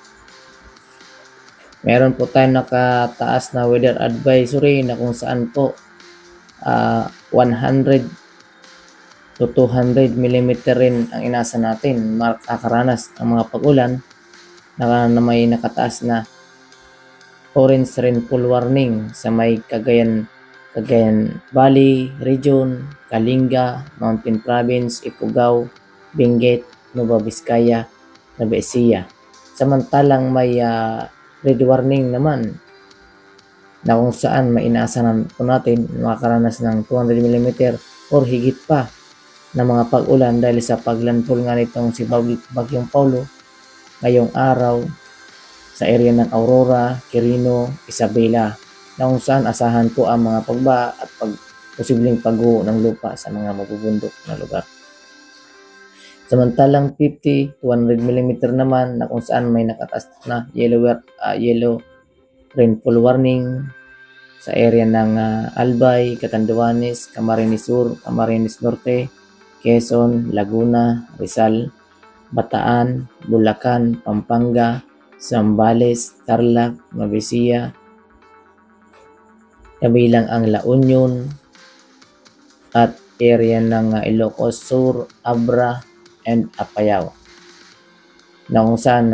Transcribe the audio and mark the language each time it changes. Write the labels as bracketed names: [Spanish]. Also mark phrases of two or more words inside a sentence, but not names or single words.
[Filipino] Meron po tayong nakataas na [English] weather advisory [Filipino] na kung saan po 100 to 200 mm rin ang inasa natin makakaranas ang mga pag-ulan na may nakataas na [English] orange rainfall warning [Filipino] sa may Cagayan Valley Region, Kalinga, Mountain Province, Ifugao, Benguet, Nueva Vizcaya, Nueva Ecija. Samantalang may [English] red warning [Filipino] naman na kung saan may inaasahan po natin makakaranas ng 200 mm or higit pa na mga pag-ulan dahil sa paglandfall nga nitong si Bagyong Paulo ngayong araw sa area ng Aurora, Quirino, Isabela na kung saan asahan po ang mga pagbaha at posibleng pagguho ng lupa sa mga mabubundok na lugar. Samantalang 50 to 100 mm naman na kung saan may nakataas na [English] yellow rainfall warning [Filipino] sa area ng Albay, Catanduanes, Camarines Sur, Camarines Norte, Quezon, Laguna, Rizal, Bataan, Bulacan, Pampanga, Zambales, Tarlac, Nueva Ecija, kabilang ang La Union at area ng Ilocos Sur, Abra, and Apayao na kung saan